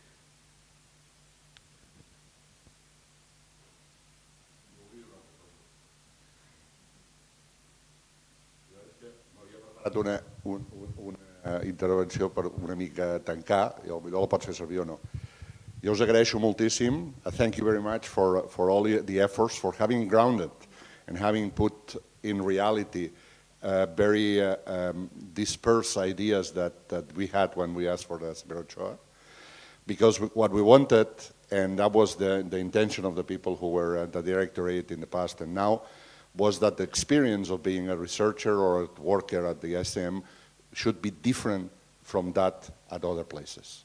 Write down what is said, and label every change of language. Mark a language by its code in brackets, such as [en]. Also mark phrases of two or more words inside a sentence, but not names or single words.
[ca] Una intervenció per una mica tancar, i potser la pots fer servir o no. Jo us agraeixo moltíssim. [en] Thank you very much for all the efforts, for having grounded and having put in reality very dispersed ideas that we had when we asked for the brochure. Because what we wanted, and that was the intention of the people who were at the directorate in the past and now, was that the experience of being a researcher or a worker at the ICM should be different from that at other places.